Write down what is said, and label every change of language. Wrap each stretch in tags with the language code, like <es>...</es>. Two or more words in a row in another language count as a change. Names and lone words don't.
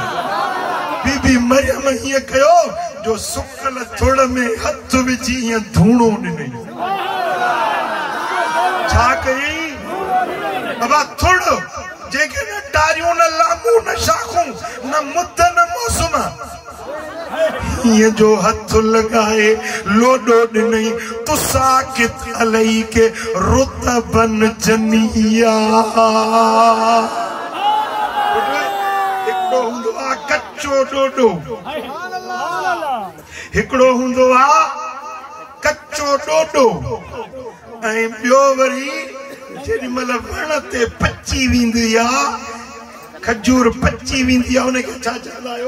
<sd>बीबी मरियम हीअं कयो जो सुकल थोड़ में हथ विझी हीअं धूणो ॾिनई। छा कयई? बाबा थोड़ो जेके न टारियूं न लामू न शाखूं न मुद न मौसम, हीअं जो हथ लॻाए लोॾो ॾिनई।</sd> <ar>تساقط عليك رطبا جنيا.</ar> <sd>हिकिड़ो हूंदो आहे कचो ॾोॾो, हिकिड़ो हूंदो आहे कचो ॾोॾो, ऐं ॿियो वरी जेॾीमहिल वण ते पची वेंदी आहे, खजूर पची वेंदी आहे, उनखे छा चवंदा आहियो?</sd>